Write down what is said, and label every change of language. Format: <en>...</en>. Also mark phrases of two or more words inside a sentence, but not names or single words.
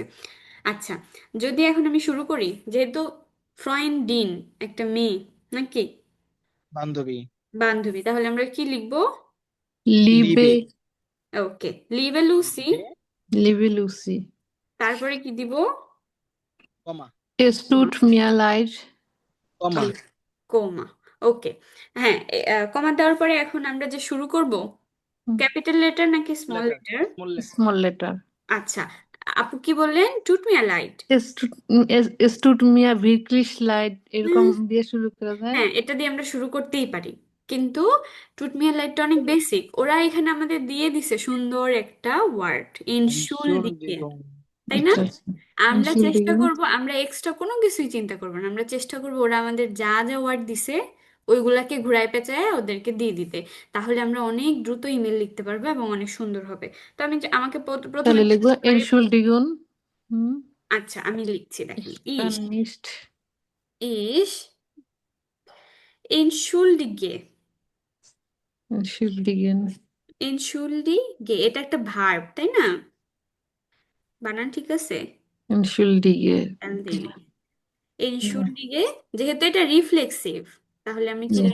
<bn>আচ্ছা, যদি এখন আমি শুরু করি, যেহেতু ফ্রয়েন্ডিন একটা মেয়ে নাকি বান্ধবী। বান্ধবী, তাহলে আমরা কি লিখবো?</bn> <de>লিবে লিবে। ওকে, Liebe Lucy. লিবে, Liebe Lucy.</de> <bn>তারপরে কি দিব? কমা,</bn> <de>Es tut mir leid.</de> <bn>কমা, কোমা। ওকে। হ্যাঁ, কমা দেওয়ার পরে এখন আমরা যে শুরু করব,</bn> <en>capital letter</en> <bn>নাকি স্মল লেটার, লেটার?</bn> <en>small letter. Small letter.</en> <bn>আচ্ছা, আপু কি বললেন?</bn> <de>tut mir leid. Es tut mir wirklich leid,</de> <bn>এরকম দিয়ে শুরু করা যায়। হ্যাঁ, এটা দিয়ে আমরা শুরু করতেই পারি, কিন্তু</bn> <de>tut mir leid</de> <bn>অনেক বেসিক। ওরা এখানে আমাদের দিয়ে দিছে সুন্দর একটা ওয়ার্ড, ইনশুল দিকে,</bn> <de>Entschuldigung।</de> <bn>তাই না? আচ্ছা আচ্ছা। আমরা চেষ্টা</bn> <de>Entschuldigung.</de> <bn>করব, আমরা এক্সট্রা কোনো কিছুই চিন্তা করবো না, আমরা চেষ্টা করব ওরা আমাদের যা যা ওয়ার্ড দিছে ওইগুলাকে ঘুরায় পেঁচায় ওদেরকে দিয়ে দিতে। তাহলে আমরা অনেক দ্রুত ইমেল লিখতে পারবো এবং অনেক সুন্দর হবে। তো আমি আমাকে প্রথমে তাহলে লিখবো Entschuldigung. হুম। আচ্ছা, আমি লিখছি, দেখেন,</bn> <de>Ich kann nicht. Ich entschuldige. Entschuldigen.</de> <bn>এনশুলডিগে, এটা একটা ভার্ব, তাই না? বানান ঠিক আছে?</bn> <de>Entschuldige.</de> <bn>আমি</bn> <en>Okay.</en> <bn>দিইনি। এনশুলডিগে, যেহেতু এটা রিফ্লেক্সিভ, তাহলে আমি কি</bn>